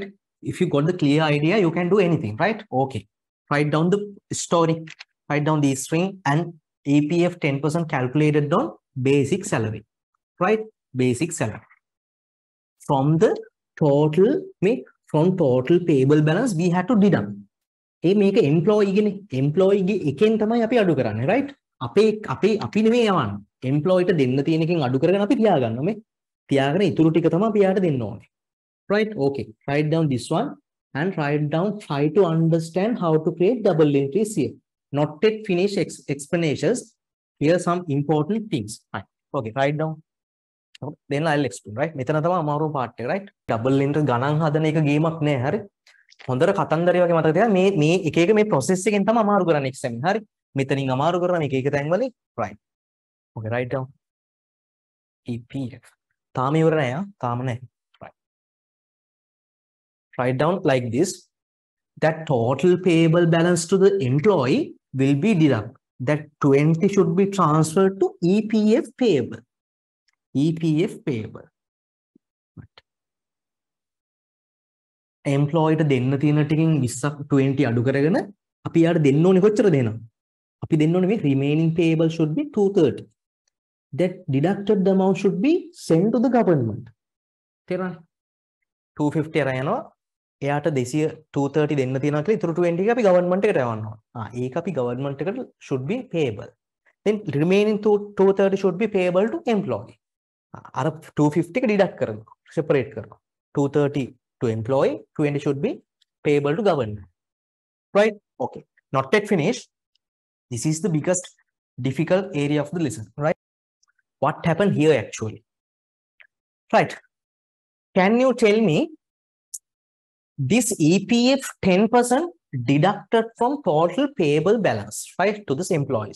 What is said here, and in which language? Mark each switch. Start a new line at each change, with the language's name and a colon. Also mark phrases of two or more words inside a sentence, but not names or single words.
English: If you got the clear idea, you can do anything, right? Okay. Write down the story. Write down the string and EPF 10% calculated on basic salary, right? Basic salary. From the total, from total payable balance, we had to deduct.
Sinhala: ඒ මේක employee ගෙනේ එකෙන් තමයි අපි අඩු කරන්නේ right අපි නෙමෙයි යවන්නේ employee ට දෙන්න තියෙන එකෙන් අඩු කරගෙන අපි තියාගන්නවා මේ තියාගෙන ඉතුරු ටික තමයි අපි යාට දෙන්න ඕනේ
English: right okay write down this one and write down try to understand how to create double entries here not yet finish explanations here some important things right okay write down then I'll explain right
Sinhala: මෙතන තමයි අමාරු part එක right
English: double entry
Sinhala: ගණන් හදන එක ගේමක් නෑ හරි හොඳට කතන්දරය වගේ මතක තියාගන්න මේ එක එක මේ process එකෙන් තමයි අමාරු කරන්නේ exam එක හරි මෙතනින් අමාරු කරනවා මේක එක තැන් වලින්
English: right okay write down
Sinhala: EPF තාම ඉවර නෑ තාම නෑ right
English: write down like this that total payable balance to the employee will be deducted that 20 should be transferred to EPF payable employee
Sinhala: ට දෙන්න තියෙන ටිකෙන් 20 අඩු කරගෙන අපි යාට දෙන්න ඕනේ කොච්චර දෙනවද? අපි දෙන්න ඕනේ මේ
English: remaining payable should be 230. That deducted the amount should be sent to the government.
Sinhala: තේරුණාද? 250 අරන් යනවා. එයාට 230 දෙන්න තියෙනවා කියලා ඉතුරු 20 එක අපි government එකට යවන්න ඕනේ. ඒක අපි government එකට
English: should be payable. Then remaining 230 should be payable to employee.
Sinhala: අර 250 එක deduct කරනවා. separate කරනවා.
English: 230 to employee, 20 should be payable to government. Right? Okay. Not yet finished. This is the biggest difficult area of the lesson. Right? What happened here actually? Right. Can you tell me this EPF 10% deducted from total payable balance, right, to this employees?